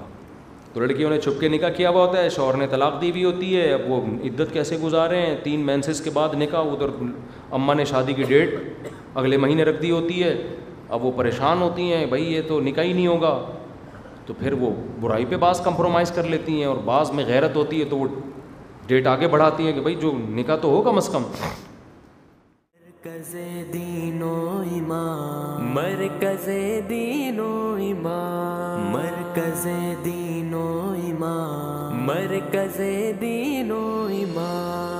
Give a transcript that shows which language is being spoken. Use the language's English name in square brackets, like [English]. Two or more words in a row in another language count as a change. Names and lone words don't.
[Urdu] تو لڑکیوں نے چھپ کے نکاح کیا ہوا ہوتا ہے، شوہر نے طلاق دی ہوئی ہوتی ہے، اب وہ عدت کیسے گزاریں، 3 مینسز کے بعد نکاح، ادھر اماں نے شادی کی ڈیٹ اگلے مہینے رکھ دی ہوتی ہے، اب وہ پریشان ہوتی ہیں، بھائی یہ تو نکاح ہی نہیں ہوگا، تو پھر وہ برائی پہ بعض کمپرومائز کر لیتی ہیں، اور بعض میں غیرت ہوتی ہے تو وہ ڈیٹ آگے بڑھاتی ہیں کہ بھائی جو نکاح تو ہو کم از کم۔ مرکز دین و ایمان، مرکز دین و ایمان، مرکز دین و ایمان، مرکز دین و ایمان۔